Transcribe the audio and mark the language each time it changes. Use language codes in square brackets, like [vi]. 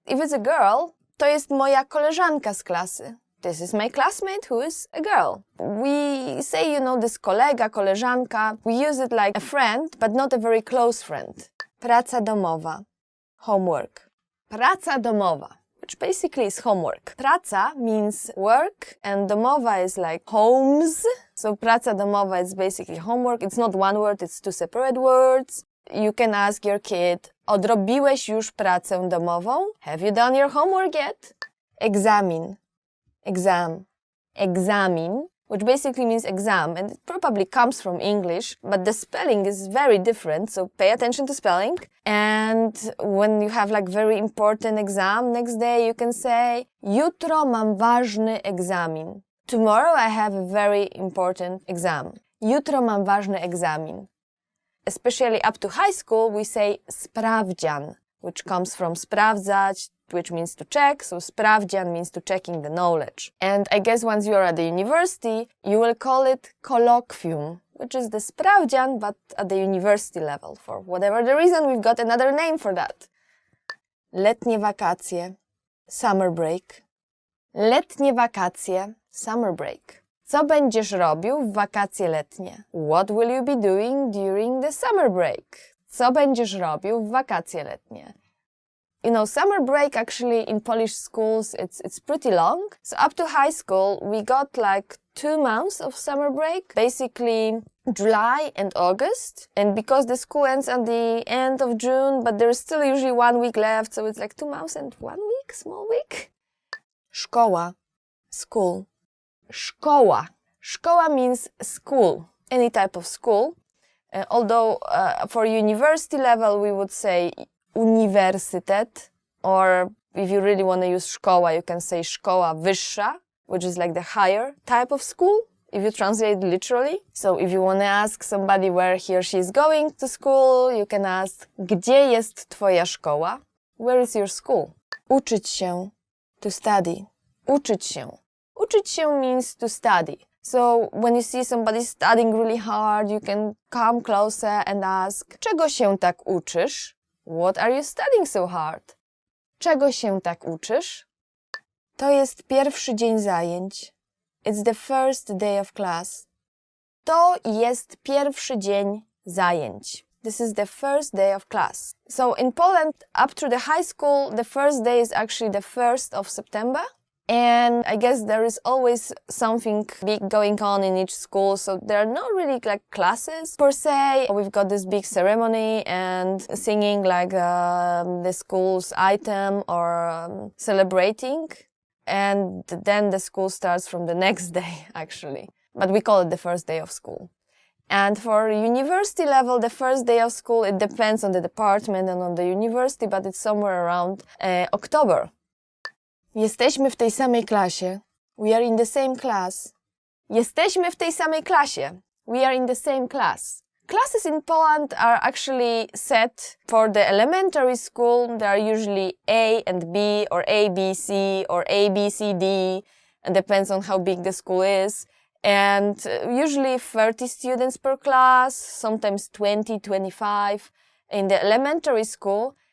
[en] If it's a girl, [pl] to jest moja koleżanka z klasy. [en] This is my classmate who is a girl. We say, this kolega, koleżanka, we use it like a friend, but not a very close friend. Praca domowa, homework. Praca domowa, which basically is homework. Praca means work, and domowa is like homes. So praca domowa is basically homework. It's not one word, it's two separate words. You can ask your kid, [pl] odrobiłeś już pracę domową? [en] Have you done your homework yet? Egzamin, exam, egzamin, which basically means exam, and it probably comes from English, but the spelling is very different, so pay attention to spelling. And when you have like very important exam, next day you can say, [pl] jutro mam ważny egzamin. [en] Tomorrow I have a very important exam. [pl] Jutro mam ważny egzamin. [en] Especially up to high school, we say sprawdzian, which comes from sprawdzać, which means to check, so sprawdzian means to checking the knowledge. And I guess once you are at the university, you will call it colloquium, which is the sprawdzian, but at the university level. For whatever the reason, we've got another name for that. Letnie wakacje, summer break. Letnie wakacje, summer break. [pl] Co będziesz robił w wakacje letnie? [en] What will you be doing during the summer break? [pl] Co będziesz robił w wakacje letnie? [en] Summer break actually in Polish schools, it's pretty long. So up to high school, we got like 2 months of summer break, basically July and August. And because the school ends at the end of June, but there's still usually 1 week left, so it's like 2 months and 1 week, small week. [pl] Szkoła, school. Szkoła. [en] Szkoła means school, any type of school. Although for university level, we would say uniwersytet, or if you really want to use szkoła, you can say szkoła wyższa, which is like the higher type of school, if you translate literally. So if you want to ask somebody where he or she is going to school, you can ask, [pl] gdzie jest twoja szkoła? [en] Where is your school? Uczyć się, to study. Uczyć się. Uczyć się means to study. So when you see somebody studying really hard, you can come closer and ask, [pl] czego się tak uczysz? [en] What are you studying so hard? [pl] Czego się tak uczysz? To jest pierwszy dzień zajęć. [en] It's the first day of class. [pl] To jest pierwszy dzień zajęć. [en] This is the first day of class. So in Poland, up to the high school, the first day is actually the 1st of September. And I guess there is always something big going on in each school, so there are not really like classes per se. We've got this big ceremony and singing like the school's item or celebrating. And then the school starts from the next day, actually. But we call it the first day of school. And for university level, the first day of school, it depends on the department and on the university, but it's somewhere around October. [pl] Jesteśmy w tej samej klasie. [en] We are in the same class. [pl] Jesteśmy w tej samej klasie. [en] We are in the same class. Classes in Poland are actually set for the elementary school. There are usually A and B or A, B, C or A, B, C, D. It depends on how big the school is. And usually 30 students per class, sometimes 20, 25 in the elementary school.